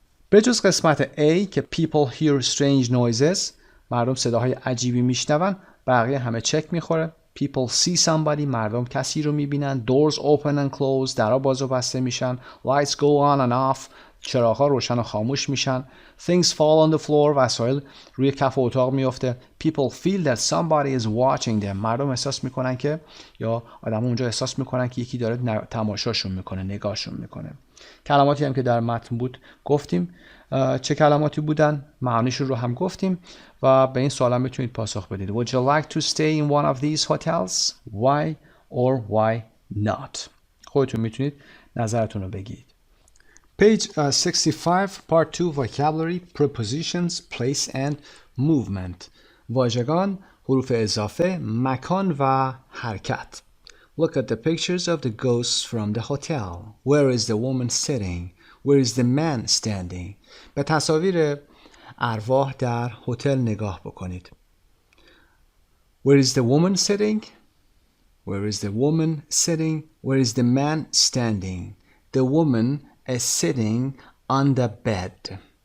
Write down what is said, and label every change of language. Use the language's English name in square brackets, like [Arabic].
[Persian] به جز قسمت A که [English] people hear strange noises [Persian] مردم صداهای عجیبی میشنون بقیه همه چک میخوره [English] People see somebody [Persian] مردم کسی رو میبینن [English] Doors open and close [Persian] درها باز و بسته میشن [English] Lights go on and off [Persian] چراغ‌ها روشن و خاموش میشن [English] Things fall on the floor [Persian] وسایل روی کف اتاق میفته [English] People feel that somebody is watching them [Persian] مردم احساس میکنن که یا آدم اونجا احساس میکنن که یکی داره تماشاشون میکنه نگاهشون میکنه کلماتی هم که در متن بود گفتیم چه کلماتی بودن معانیشون رو هم گفتیم و به این سوال هم میتونید پاسخ بدید [English] Would you like to stay in one of these hotels? Why or why not? [Persian] خودتون میتونید نظرتون رو بگید [English] Page 65 Part 2 Vocabulary Prepositions Place and Movement [Persian] واژگان حروف اضافه مکان و حرکت [English] Look at the pictures of the ghosts from the hotel. Where is the woman sitting? Where is the man standing? [Persian] به تصاویر ارواح در هتل نگاه بکنید. [English] Where is the woman sitting? Where is the woman sitting? Where is the man standing? The woman is sitting on the bed.